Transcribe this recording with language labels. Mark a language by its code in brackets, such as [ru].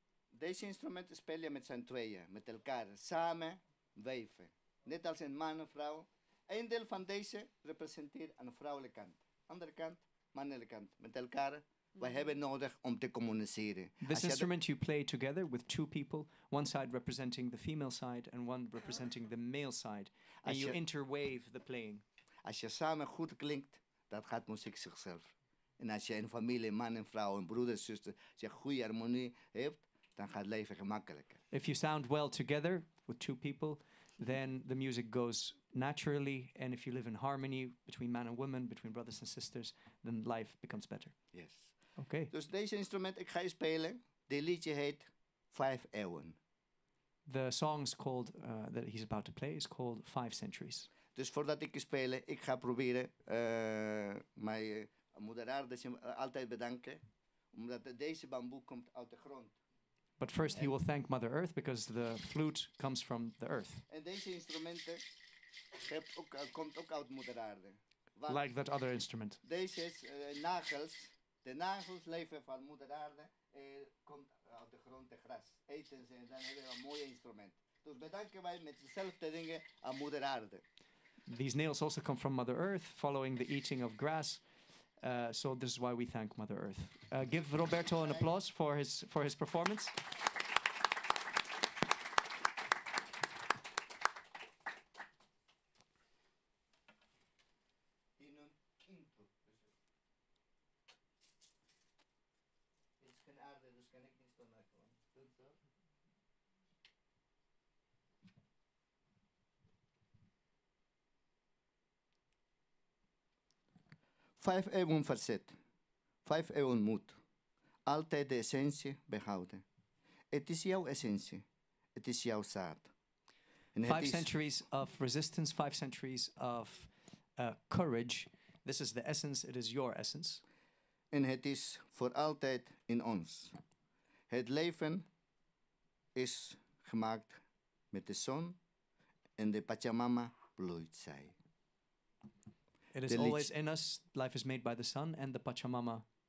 [nl] Deze instrument speel je met z'n tweeën, met elkaar, samen weven. Net als een man en vrouw. Een deel van deze representeert aan de vrouwelijke kant. Andere kant, mannelijke kant. Met elkaar. Wij hebben nodig om te communiceren. [en] This instrument you play together with two people, one side representing the female side and one representing the male side. And you interwave the playing. [nl] Als je samen goed klinkt, dat gaat muziek zichzelf. En als je een familie, man en vrouw, een broeder, zuster, als je goede harmonie hebt, dan gaat het leven gemakkelijker. [en] If you sound well together with two people, then the music goes naturally. And if you live in harmony between man and woman, between brothers and sisters, then life becomes better. Yes. Okay. [nl] Dus deze instrument, ik ga je spelen. Dit liedje heet 5 eeuwen. [en] The song's called, that he's about to play is called 5 Centuries. [nl] Dus voordat ik speel, ik ga proberen mijn moeder aarde altijd bedanken. Omdat deze bamboe komt uit de grond. [en] But first he will thank Mother Earth because the flute comes from the earth. [nl] En deze instrumenten komt ook uit moeder aarde. [en] Like that other instrument. [nl] Deze is nagels. De nagels leven van moeder aarde. Komt uit de grond, de gras. Eten ze en dan hebben we een mooi instrument. Dus bedanken wij met dezelfde dingen aan moeder aarde. [en] These nails also come from Mother Earth, following the eating of grass. So this is why we thank Mother Earth. Give Roberto an applause for his performance. [nl] Vijf eeuwen verzet. 5 eeuwen moed. Altijd de essentie behouden. Het is jouw essentie. Het is jouw zaad. [en] 5 centuries of resistance, 5 centuries of courage. This is the essence, it is your essence. [nl] En het is voor altijd in ons. Het leven is gemaakt met de zon en de Pachamama bloeit zij. [en] It is always in us. Life is made by the sun and the Pachamama.